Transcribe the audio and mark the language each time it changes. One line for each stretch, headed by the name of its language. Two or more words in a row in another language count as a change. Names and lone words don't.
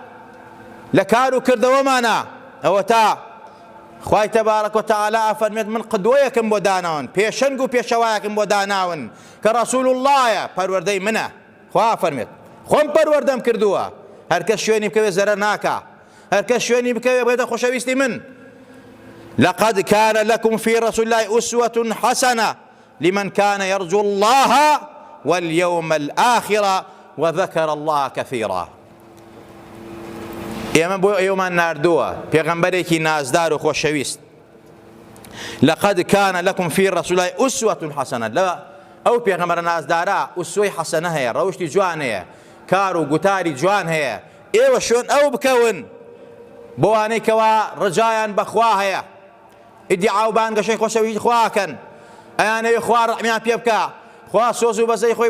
Central Kurdish: لە کار و کردەوەمانە ئەوە تا خوای تەبارەک وتەعالا ئەفەرمێت من قدوەیەکم بۆ داناون پێشەنگ و پێشەوایەکم بۆ داناون کە ڕەسوول اللهە پەروەردەی منە خوا فەرمێت خۆم پەروەردەم کردووە هەر کەس شوێنی بکەوێ زەرەر ناکا هەر کەس شوێنی بکەوێ بێتە خۆشەویستی من
Arabic: لقد كان لكم في رسول الله أسوة حسنة لمن كان يرجو الله واليوم الآخر وذكر الله كثيرا
Central Kurdish: ئێمە بۆ ئێوەمان ناردووە پێغەمبەرێکی نازدار و خۆشەویست
Arabic: لقد كان لكم في رسول الله أسوة حسنة
Central Kurdish: لە ئەو پێغەمبەرە نازدارە ئوسوەی حەسەنە هەیە ڕەوشتی جوان هەیە کار و گوتاری جوان هەیە ئێوە شوێن ئەو بکەون بۆ وانەی کەوا ڕجایان بەخوا هەیە ئیدعا و بانگەشەی خۆشەویستی خواکەن ئەیانەوێ خوا ڕەحمیان پێ بکە خوا سۆز و بەزەی خۆی